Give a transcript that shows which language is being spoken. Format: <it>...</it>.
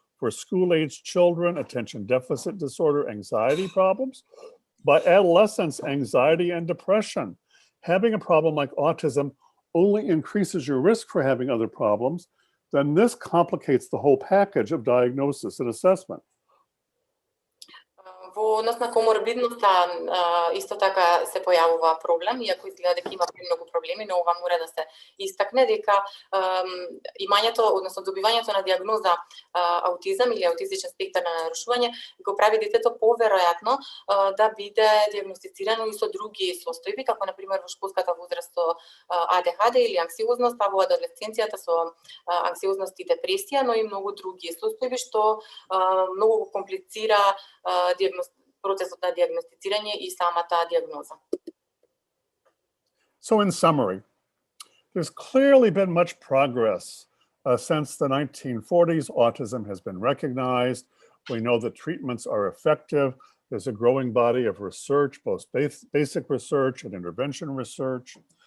<en>For school-aged children, attention deficit disorder, anxiety problems. By adolescents, anxiety and depression. Having a problem like autism only increases your risk for having other problems. Then this complicates the whole package of diagnosis and assessment.</en> <mk>Во однос на коморбидноста исто така се појавува проблем, иако изгледа дека има многу проблеми, но ова мора да се истакне дека имањето, односно добивањето на диагноза аутизам или аутистичен спектар на нарушување го прави детето поверојатно да биде диагностицирано и со други состојби, како на пример во школската возраст со АДХД или анксиозност, а во адолесценцијата со анксиозност и депресија, но и многу други состојби што многу го комплицира процесот на диагностицирање и самата диагноза.</mk> <en>So in summary, there's clearly been much progress since the 1940s. Autism has been recognized. We know that treatments are effective. There's a growing body of research, both basic research and intervention research.</en>